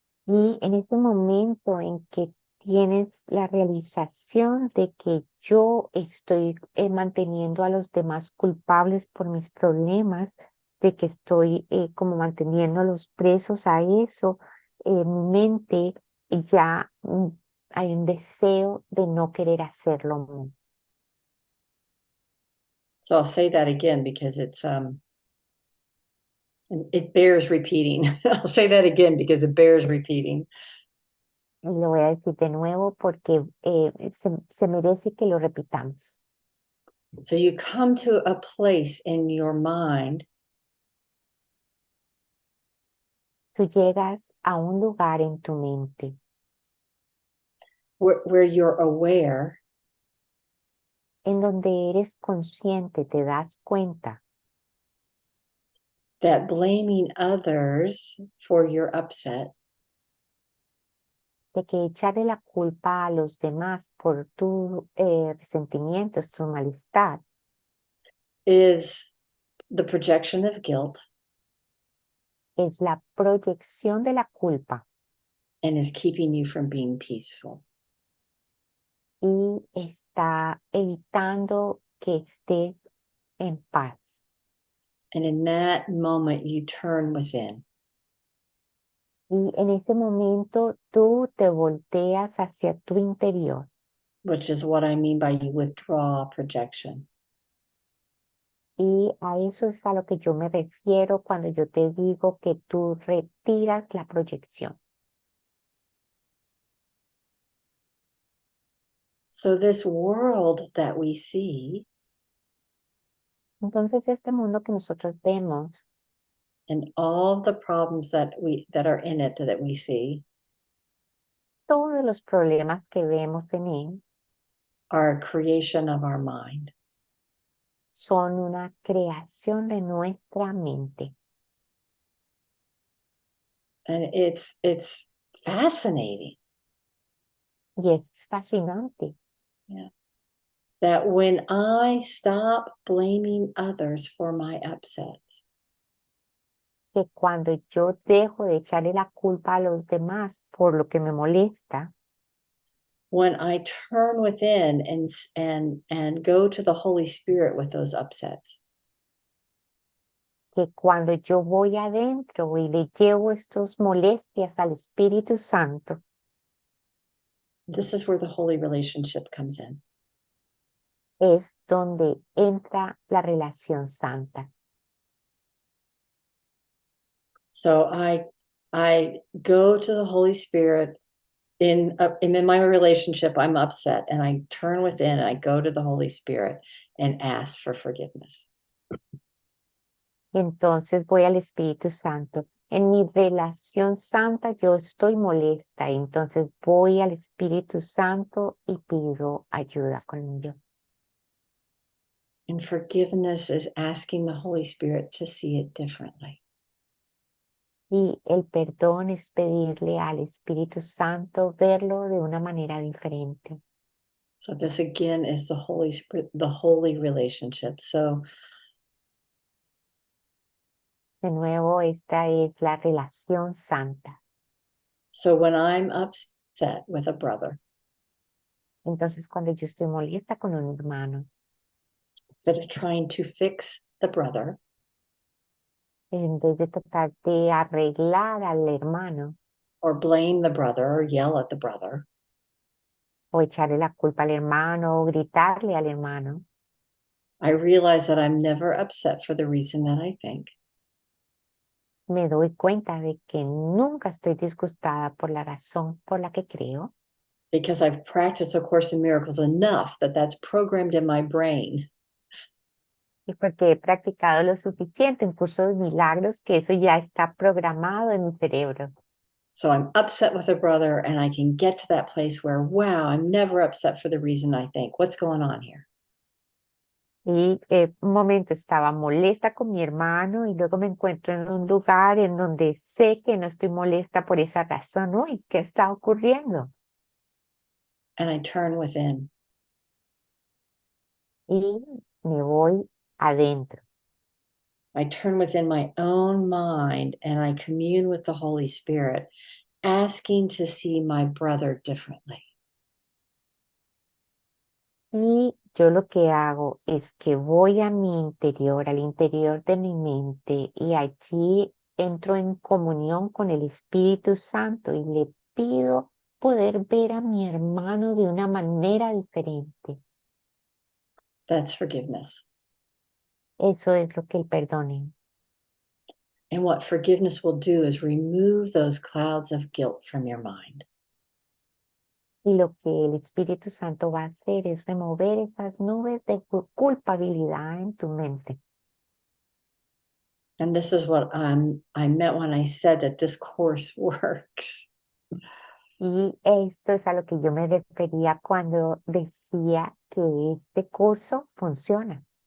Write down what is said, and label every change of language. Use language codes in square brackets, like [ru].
[es] Y en ese momento en que tienes la realización de que yo estoy manteniendo a los demás culpables por mis problemas, de que estoy como manteniéndolos presos a eso, en mi mente ya hay un deseo de no querer hacerlo más. [en] So I'll say that again because it bears repeating. I'll say that again because it bears repeating. [es] Y lo voy a decir de nuevo porque se merece que lo repitamos. [en] So you come to a place in your mind [es] Tú llegas a un lugar en tu mente [en] where you're aware [es] en donde eres consciente, te das cuenta [en] that blaming others for your upset [es] de que echarle la culpa a los demás por tus resentimientos, tu malestar, [en] is the projection of guilt [es] es la proyección de la culpa [en] and is keeping you from being peaceful. [es] y está evitando que estés en paz. [en] And in that moment, you turn within. [es] Y en ese momento tú te volteas hacia tu interior. [en] Which is what I mean by you withdraw projection. [es] Y a eso es a lo que yo me refiero cuando yo te digo que tú retiras la proyección. [en] So this world that we see [es] Entonces este mundo que nosotros vemos [en] and all the problems that are in it that we see [es] todos los problemas que vemos en él [en] are a creation of our mind. [es] son una creación de nuestra mente. [en] And it's fascinating. [es] Y eso es fascinante. [en] Yeah. That when I stop blaming others for my upsets, [es] Que cuando yo dejo de echarle la culpa a los demás por lo que me molesta, [en] when I turn within and go to the Holy Spirit with those upsets, [es] que cuando yo voy adentro y le llevo estas molestias al Espíritu Santo, [en] this is where the holy relationship comes in. [es] es donde entra la relación santa. [en] So I go to the Holy Spirit in my relationship. I'm upset, and I turn within and I go to the Holy Spirit and ask for forgiveness. [es] Entonces voy al Espíritu Santo. En mi relación santa yo estoy molesta, entonces voy al Espíritu Santo y pido ayuda con ello. [en] And forgiveness is asking the Holy Spirit to see it differently. [es] Y el perdón es pedirle al Espíritu Santo verlo de una manera diferente. [en] So this again is the Holy Spirit, the holy relationship. So [es] De nuevo, esta es la relación santa. [en] when I'm upset with a brother, [es] Entonces, cuando yo estoy molesta con un hermano, [en] instead of trying to fix the brother, [es] en vez de tratar de arreglar al hermano [en] or blame the brother or yell at the brother, [es] o echarle la culpa al hermano o gritarle al hermano, [en] I realize that I'm never upset for the reason that I think. [es] me doy cuenta de que nunca estoy disgustada por la razón por la que creo, [en] Because I've practiced A Course in Miracles enough that that's programmed in my brain. [es] y porque he practicado lo suficiente en Curso de Milagros que eso ya está programado en mi cerebro. [en] So I'm upset with a brother and I can get to that place where, wow, I'm never upset for the reason I think. What's going on here? [es] Y un momento estaba molesta con mi hermano y luego me encuentro en un lugar en donde sé que no estoy molesta por esa razón. Uy, ¿qué está ocurriendo? [en] And I turn within. [es] Y me voy adentro. [en] I turn within my own mind and I commune with the Holy Spirit, asking to see my brother differently. [es] Y yo lo que hago es que voy a mi interior, al interior de mi mente, y allí entro en comunión con el Espíritu Santo y le pido poder ver a mi hermano de una manera diferente. [en] That's forgiveness. [es] Eso es lo que el perdón es. [en] And what forgiveness will do is remove those clouds of guilt from your mind. [es] Y lo que el Espíritu Santo va a hacer es remover esas nubes de culpabilidad en tu mente. [en] And this is what I meant when I said that this course works. [es] Y esto es a lo que yo me refería cuando decía que este curso funciona.